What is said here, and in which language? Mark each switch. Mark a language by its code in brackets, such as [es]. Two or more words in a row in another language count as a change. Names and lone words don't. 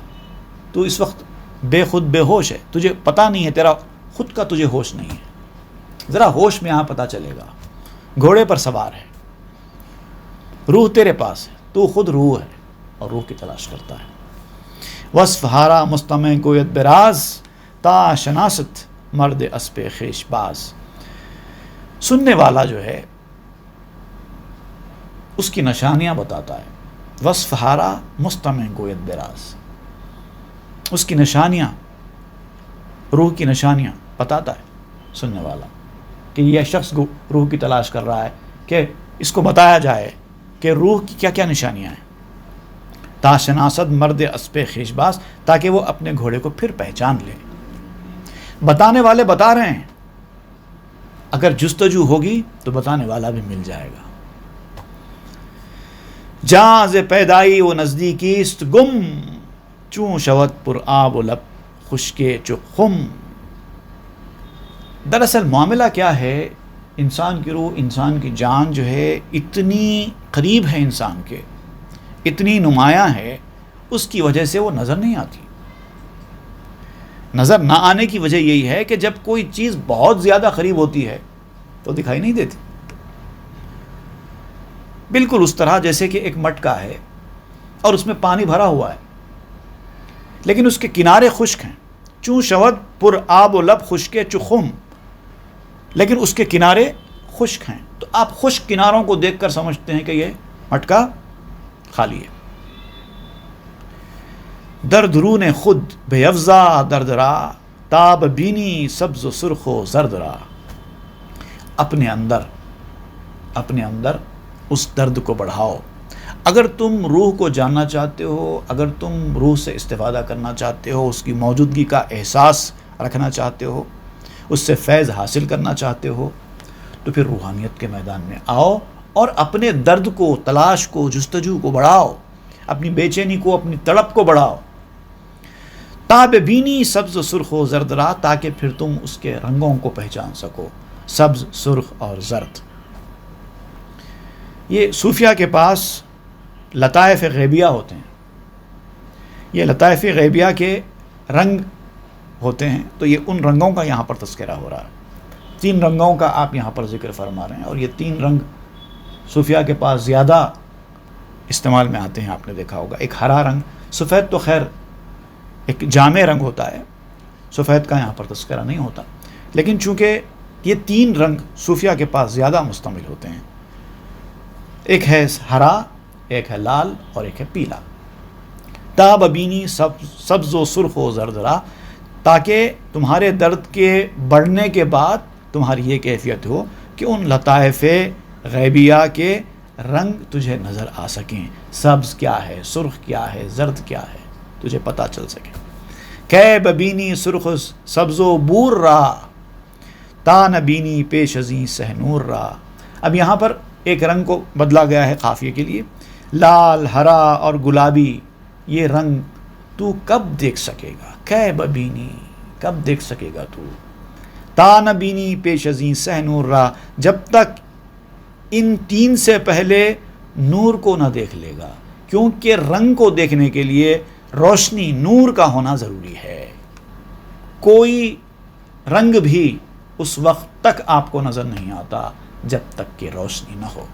[ur] تو اس وقت بے خود بے ہوش ہے، تجھے پتہ نہیں ہے، تیرا خود کا تجھے ہوش نہیں ہے. ذرا ہوش میں آ، پتہ چلے گا. گھوڑے پر سوار ہے، روح تیرے پاس ہے، تو خود روح ہے اور روح کی تلاش کرتا ہے. [fa] وصف ہارا مستمع گویت براز، تا شناست مرد اسپ خیش باز. [ur] سننے والا جو ہے اس کی نشانیاں بتاتا ہے. [fa] وصف ہارا مستمع گویت براز، [ur] اس کی نشانیاں، روح کی نشانیاں بتاتا ہے سننے والا کہ یہ شخص روح کی تلاش کر رہا ہے، کہ اس کو بتایا جائے کہ روح کی کیا کیا نشانیاں ہیں. [fa] تا شناست مرد اسپ خیش باز، [ur] تاکہ وہ اپنے گھوڑے کو پھر پہچان لے. بتانے والے بتا رہے ہیں، اگر جستجو ہوگی تو بتانے والا بھی مل جائے گا. [fa] جہاں ز پیدائی و نزدیکیست گم، چون شود پر آب و لب خشکے چو خم. [ur] دراصل معاملہ کیا ہے، انسان کی روح، انسان کی جان جو ہے اتنی قریب ہے انسان کے، اتنی نمایاں ہے، اس کی وجہ سے وہ نظر نہیں آتی. نظر نہ آنے کی وجہ یہی ہے کہ جب کوئی چیز بہت زیادہ قریب ہوتی ہے تو دکھائی نہیں دیتی. بالکل اس طرح جیسے کہ ایک مٹکا ہے اور اس میں پانی بھرا ہوا ہے، لیکن اس کے کنارے خشک ہیں، [fa] چوں شود پر آب و لب خشک چخم، [ur] لیکن اس کے کنارے خشک ہیں. تو آپ خشک کناروں کو دیکھ کر سمجھتے ہیں کہ یہ مٹکا خالی ہے. [fa] درد رون خود بے افزا درد را، تاب بینی سبز و سرخ و زرد را. [ur] اپنے اندر اس درد کو بڑھاؤ. اگر تم روح کو جاننا چاہتے ہو، اگر تم روح سے استفادہ کرنا چاہتے ہو، اس کی موجودگی کا احساس رکھنا چاہتے ہو، اس سے فیض حاصل کرنا چاہتے ہو، تو پھر روحانیت کے میدان میں آؤ اور اپنے درد کو، تلاش کو، جستجو کو بڑھاؤ، اپنی بے چینی کو، اپنی تڑپ کو بڑھاؤ. [fa] تاب بینی سبز و سرخ و زرد را، [ur] تاکہ پھر تم اس کے رنگوں کو پہچان سکو، سبز، سرخ اور زرد. یہ صوفیہ کے پاس لطائف غیبیہ ہوتے ہیں. یہ لطائف غیبیہ کے رنگ ہوتے ہیں. تو یہ ان رنگوں کا یہاں پر تذکرہ ہو رہا ہے. 3 رنگوں کا آپ یہاں پر ذکر فرما رہے ہیں، اور یہ 3 رنگ صوفیہ کے پاس زیادہ استعمال میں آتے ہیں. آپ نے دیکھا ہوگا ایک ہرا رنگ، سفید تو خیر ایک جامع رنگ ہوتا ہے، سفید کا یہاں پر تذکرہ نہیں ہوتا، لیکن چونکہ یہ 3 رنگ صوفیہ کے پاس زیادہ مشتمل ہوتے ہیں. ایک ہے ہرا، ایک ہے لال اور ایک ہے پیلا. [fa] تاب بینی سبز و سرخ و زرد را، [ur] تاکہ تمہارے درد کے بڑھنے کے بعد تمہاری یہ کیفیت ہو کہ ان لطائف غیبیہ کے رنگ تجھے نظر آ سکیں. سبز کیا ہے، سرخ کیا ہے، زرد کیا ہے، تجھے پتہ چل سکے. [fa] کہ ببینی سرخ سبز و بور را، تا نبینی پیش ازیں سہ نور را. [ur] اب یہاں پر ایک رنگ کو بدلا گیا ہے قافیے کے لیے. لال، ہرا اور گلابی، یہ رنگ تو کب دیکھ سکے گا؟ [fa] کہ ببینی، [ur] کب دیکھ سکے گا تو؟ [fa] تا نبینی پیش ازیں سہ نور را، [ur] جب تک ان 3 سے پہلے نور کو نہ دیکھ لے گا. کیونکہ رنگ کو دیکھنے کے لیے روشنی، نور کا ہونا ضروری ہے. کوئی رنگ بھی اس وقت تک آپ کو نظر نہیں آتا جب تک کہ روشنی نہ ہو.